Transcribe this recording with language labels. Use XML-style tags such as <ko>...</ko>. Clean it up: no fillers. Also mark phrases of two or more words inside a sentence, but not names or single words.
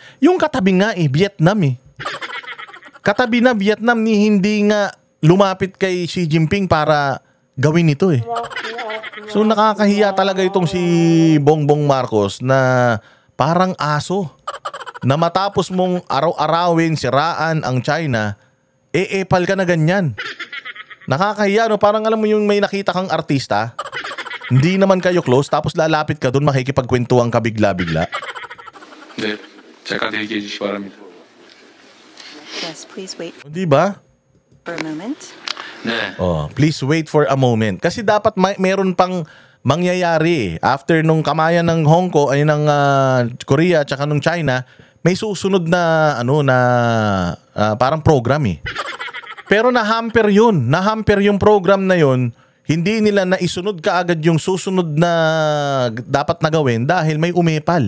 <tl>Yung katabi nga Vietnam Katabi na Vietnam ni hindi nga lumapit kay Xi Jinping para gawin ito So nakakahiya talaga itong si Bongbong Marcos na parang aso. Na matapos mong araw-arawin, siraan ang China, epal ka na ganyan. Nakakahiya, parang alam mo yung may nakita kang artista, hindi naman kayo close, tapos lalapit ka doon, makikipagkwentuhan ka bigla-bigla.</tl> <ko>네, 잠깐 대기해 주시기 바랍니다.</ko> <en>Yes, please wait</en> <tl>Di ba?</tl> <en>for a moment.</en> <ko>네.</ko> <en>Please wait for a moment.</en> <tl>Kasi dapat meron pang mangyayari. After nung kamayan ng Hong Kong, ng Korea, tsaka nung China, may susunod na, parang program Pero nahamper yun. Nahamper yung program na yun. Hindi nila naisunod kaagad yung susunod na dapat na gawin dahil may umepal.</tl>